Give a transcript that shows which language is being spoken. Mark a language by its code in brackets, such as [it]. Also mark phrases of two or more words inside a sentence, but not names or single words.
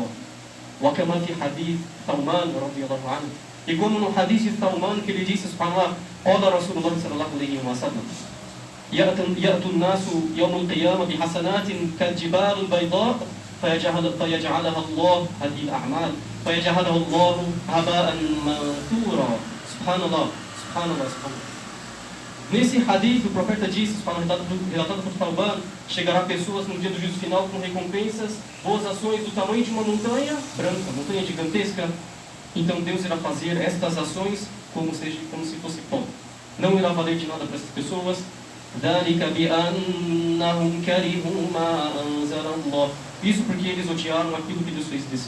[ar] وَكَمَا فِي حَدِيث ثَوْمَانَ رَضِيَ اللَّهُ عَنْهُ. [pt] E como no hadith de Salman, que ele disse, [ar] subhanallah, قال رسول الله صلى الله عليه وسلم يأتي الناس يوم القيامة بحسنات كالجبال البيضاء فيجعلها الله هذه الأعمال فيجعلها الله هباء منثورا. سبحان الله، سبحان الله، سبحان الله. [pt] Nesse hadith, o profeta disse, relatado por Salman, chegará pessoas no dia do juízo final com recompensas, boas ações do tamanho de uma montanha branca, montanha gigantesca. Então Deus irá fazer estas ações como se fosse pó. Não irá valer de nada para essas pessoas. Isso porque eles odiaram aquilo que Deus fez descer.